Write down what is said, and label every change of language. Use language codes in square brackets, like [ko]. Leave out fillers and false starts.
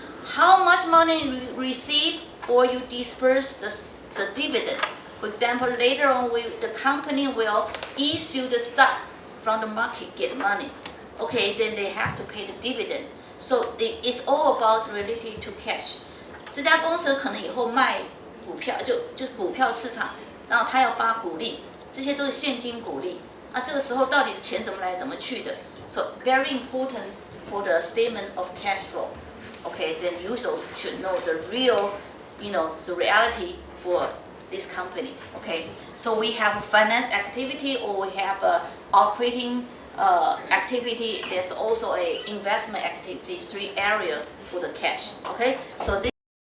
[en] How much money you receive or you disperse the dividend. For example, later on, the company will issue the stock from the market, get money. Okay, then they have to pay the dividend. So it's all about related to cash. [zh] 这家公司可能以后卖股票，就是股票市场，然后他要发股利，这些都是现金股利。这个时候到底钱怎么来，怎么去的？ [en] So very important for the statement of cash flow. Okay, then you should know the real, the reality for this company. Okay, so we have a finance activity or we have a operating activity. There's also a investment activity, 3 areas for the cash. Okay, so this